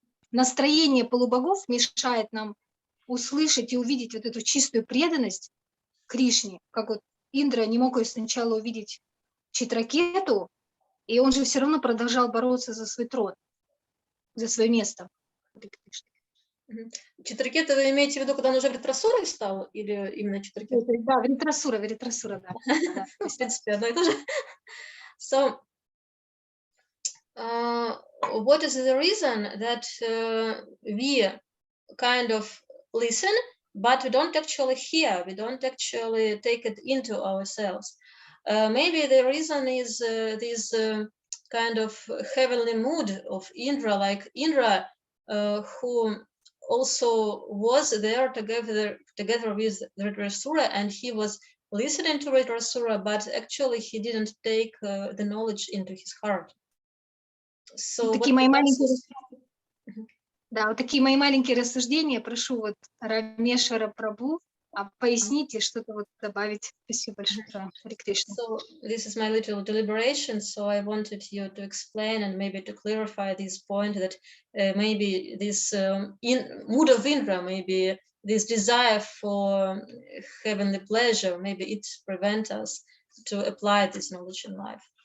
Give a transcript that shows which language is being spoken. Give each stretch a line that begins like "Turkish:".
Russian: настроение полубогов мешает нам услышать и увидеть вот эту чистую преданность Кришне, как вот Индра не мог ее сначала увидеть Читракету, и он же все равно продолжал бороться за свой трон, за свое место. Читракета вы имеете в виду, когда он уже вритрасурой стал, или именно Читракета? Да, вритрасура, да. В принципе, одно и то же.
English: So, what is the reason that we kind of listen, but we don't actually hear, we don't actually take it into ourselves? Maybe the reason is this kind of heavenly mood of Indra, like Indra, who also was there together with Vritrasura, and he was listening to Vritrasura, but actually he didn't take the knowledge into his heart. So
Russian: такие мои маленькие рассуждения. Прошу вот Рамешвара Прабhu пояснить и что-то вот добавить. Спасибо большое. Харе Кришна.
English: So this is my little deliberation. So I wanted you to explain and maybe to clarify this point that maybe this mood of Indra, maybe this desire for heavenly pleasure, maybe it prevents us to apply this knowledge in life.